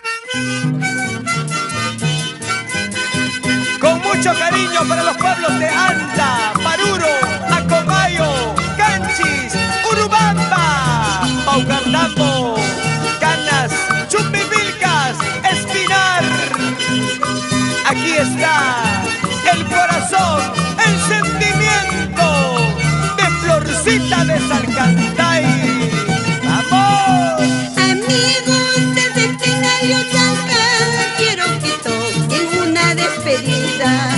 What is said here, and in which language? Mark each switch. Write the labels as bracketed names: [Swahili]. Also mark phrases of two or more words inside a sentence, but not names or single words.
[Spanish] Con mucho cariño para los pueblos de Anta, Paruro, Acomayo, Canchis, Urubamba, Paucartambo, Canas, Chupivilcas, Espinar. Aquí está el corazón, el sentimiento de Florcita de Salcantay. ¡Vamos! Amigos del Centenario Salca, quiero que toquen una despedida.